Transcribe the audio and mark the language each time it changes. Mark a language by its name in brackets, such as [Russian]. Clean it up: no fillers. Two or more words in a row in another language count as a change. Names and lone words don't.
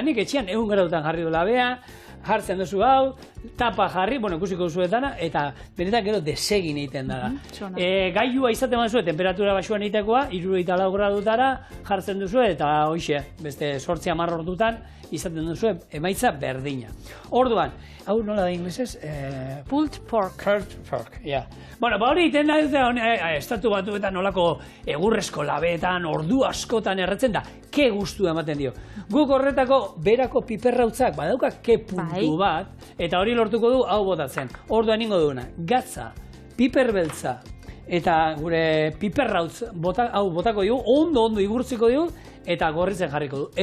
[Basque] Nik etxean 100 gradutan jarri du labea, jartzen duzu hau, tapa jarri, ikusikko duzuetana, eta benetan gero desegin egiten dara. Gailua izaten bazue, temperatura basuan egitekoa, 64 gradutara jartzen duzu, eta hoxe, beste 8-10 ordutan izaten duzu, emaitza berdina. Orduan, hau nola da inglesez? [English] Pulled pork. Pulled pork, [Basque] ja. Bueno, hori egiten da, estatu batuetan nolako egurrezko labeetan, ordu askotan erretzen da, ke guztu ematen dio. Guk horretako berako piperrautzak badauka ke puntu bat, eta hori lortuko du hau botatzen. Orduan ingo duguna, gatza, piperbeltza, eta gure piperrautz hau botako dugu, ondo igurtziko dugu, eta gorritzen jarriko du.